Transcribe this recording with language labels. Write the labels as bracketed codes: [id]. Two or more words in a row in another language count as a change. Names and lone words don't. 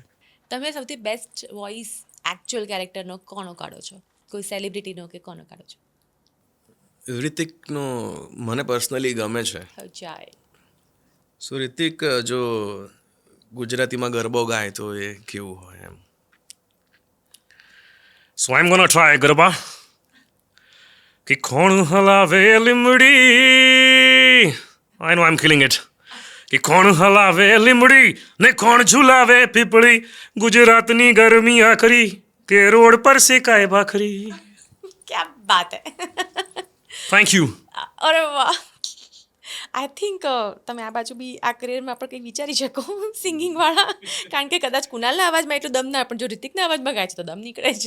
[gu] તમે સૌથી [en] best voice actual [gu] કેરેક્ટરનો કોનો કાઢો છો? કોઈ સેલિબ્રિટીનો કે કોનો કાઢો છો? રિતિકનો મને પર્સનલી ગમે છે. જાય. સો રિતિક જો ગુજરાતીમાં ગરબો ગાય તો એ કેવું હોય એમ. [en] So I'm gonna try [gu] ગરબા કે કોણ હલાવે લીમડી. [en] I know I'm killing it. [gu] કે કોણ હલાવે લીમડી ને કોણ ઝુલાવે પીપળી, ગુજરાતની ગરમી આખરી કે રોડ પર શેકાય ભાખરી. [hi] क्या बात है. [en] Thank you. [gu] અરે વાહ. [en] I think [gu] તમે આ બાજુ બી આ કરિયરમાં પણ કંઈક વિચારી શકો સિંગિંગવાળા, કારણ કે કદાચ કુનાલના અવાજમાં એટલું દમ ના, પણ જો રિતિકના અવાજમાં ગાય છે તો દમ નીકળે છે.